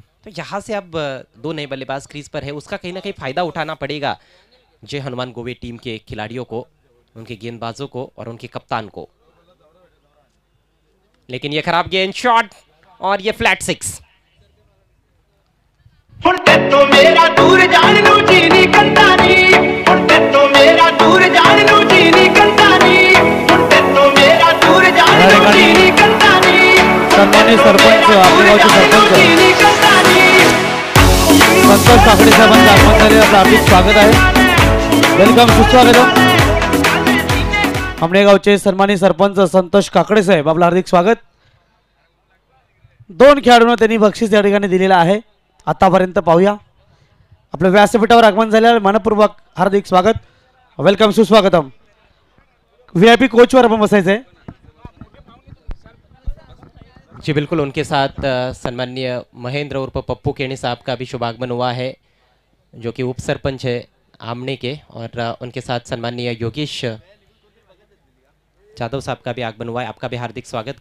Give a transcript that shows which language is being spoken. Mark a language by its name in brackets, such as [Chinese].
[Hindi] तो यहाँ से अब 2 नए बल्लेबाज क्रीज पर है, उसका कहीं ना कहीं फायदा उठाना पड़ेगा जय हनुमान गोवे टीम के खिलाड़ियों को, उनके गेंदबाजों को और उनके कप्तान को। लेकिन ये खराब गेंद, शॉट, और ये फ्लैट 6। [Punjabi] ਹੁਣ ਤੇ ਤੋਂ ਮੇਰਾ ਦੂਰ ਜਾਣ ਨੂੰ ਜੀ ਨਹੀਂ ਕੰਦਾ ਨੀ ਹੁਣ ਤੇ ਤੋਂ ਮੇਰਾ ਦੂਰ ਜਾਣ ਨੂੰ ਜੀ ਨਹੀਂ ਕੰਦਾ ਨੀ ਹੁਣ ਤੇ ਤੋਂ ਮੇਰਾ ਦੂਰ ਜਾਣ ਨੂੰ ਜੀ ਨਹੀਂ ਕੰਦਾ ਨੀ [Marathi] सन्माननीय सरपंच, आपल्या गावचे सरपंच [Punjabi] जी नहीं कंदा नी [Marathi] संतोष काकडे साहेबांचं आगमन झाले, आपलं हार्दिक स्वागत आहे, वेलकम, सुस्वागतम। आमणे गावचे सन्माननीय सरपंच संतोष काकडे साहेब, आपलं हार्दिक स्वागत। 2 खेळाडूंना त्यांनी बक्षीस या ठिकाणी दिलेलं आहे। आतापर्यंत पाहूया, आपल्या व्यासपीठावर आगमन झाल्यावर मनपूर्वक हार्दिक स्वागत, वेलकम, सुस्वागतम। VIP कोचवर आपण बसायचंय। [Hindi] जी बिल्कुल, उनके साथ सम्माननीय महेंद्र उर्फ पप्पू केणी साहब का भी शुभागमन हुआ है, जो कि उप सरपंच है आमने के, और उनके साथ सम्माननीय योगेश जाधव साहब का भी आगमन हुआ है। आपका भी हार्दिक स्वागत।